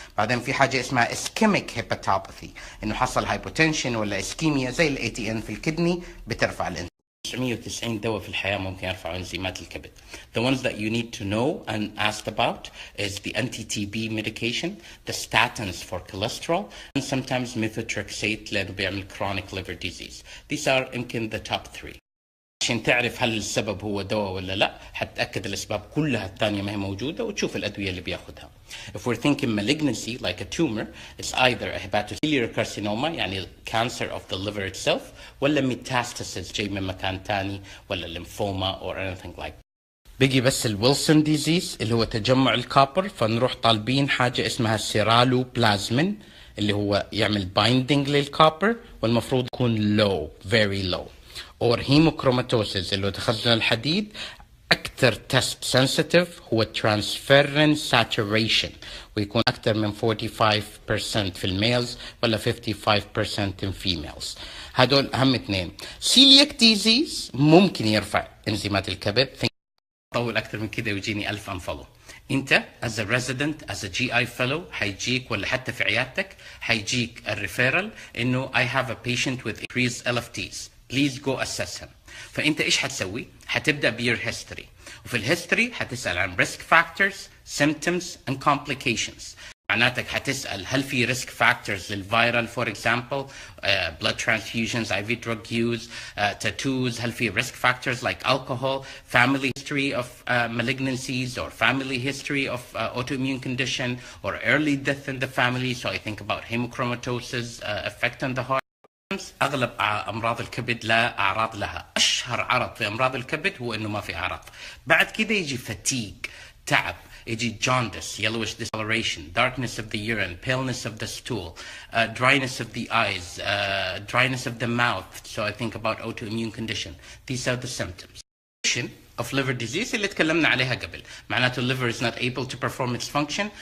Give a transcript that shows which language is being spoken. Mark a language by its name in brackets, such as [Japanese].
[Arabic] بعدين في حاجة اسمها ischemic hepatopathy، انه حصل hypotension ولا ischemia زي ال ATN في الكدني بترفع الانزيم. 990 دواء في الحياة ممكن يرفعوا انزيمات الكبد. [English] The ones that you need to know and asked about is the anti-TB medication, the statins for cholesterol, and sometimes methotrexate [Arabic] لأنه بيعمل [English] chronic liver disease. These are [Arabic] يمكن [English] the top 3. [Arabic] عشان تعرف هل السبب هو دواء ولا لا حتتأكد الأسباب كلها الثانية ما هي موجودة وتشوف الأدوية اللي بياخدها. [English] If we're thinking malignancy like a tumor, it's either a hepatocellular carcinoma [Arabic] يعني [English] cancer of the liver itself [Arabic] ولا [English] metastasis [Arabic] جاي من مكان تاني ولا [English] lymphoma or anything like that. [Arabic] بيجي بس الويلسون ديزيز اللي هو تجمع الكابر، فنروح طالبين حاجة اسمها سيرالو بلازمين اللي هو يعمل بايندينج للكابر والمفروض يكون low very low. [English] or hemochromatosis [Arabic] اللي هو تخزن الحديد. أكثر تيست سنسيتيف هو transferrin saturation ويكون أكثر من 45% في الميلز ولا 55% [English] in females. [Arabic] هدول أهم اثنين. celiac disease ممكن يرفع انزيمات الكبد. طول أكثر من كده ويجيني 1000 unfollow. [English] أنت as a resident as a GI fellow [Arabic] حيجيك ولا حتى في عيادتك حيجيك الريفيرال إنه [English] I have a patient with increased LFTs. Please go assess him. [Arabic] فأنت إيش حتسوي؟ حتبدأ بير history، وفي الهيستوري حتسأل عن [English] risk factors, symptoms and complications. [Arabic] معناتك حتسأل هل في [English] risk factors [Arabic] للفيرال [English] for example, blood transfusions, IV drug use, tattoos. [Arabic] هل في [English] risk factors like alcohol, family history of malignancies or family history of autoimmune condition or early death in the family. So I think about hemochromatosis, effect on the heart. [Arabic] أغلب أمراض الكبد لا أعراض لها. أشهر عرض في أمراض الكبد هو إنه ما في أعراض. بعد كده يجي [English] fatigue تعب، يجي jaundice, yellowish discoloration, darkness of the urine, paleness of the stool, dryness of the eyes, dryness of the mouth. So I think about autoimmune condition. These are the symptoms. of liver disease [Arabic] اللي تكلمنا عليها قبل، معناته [English] liver is not able to perform its function.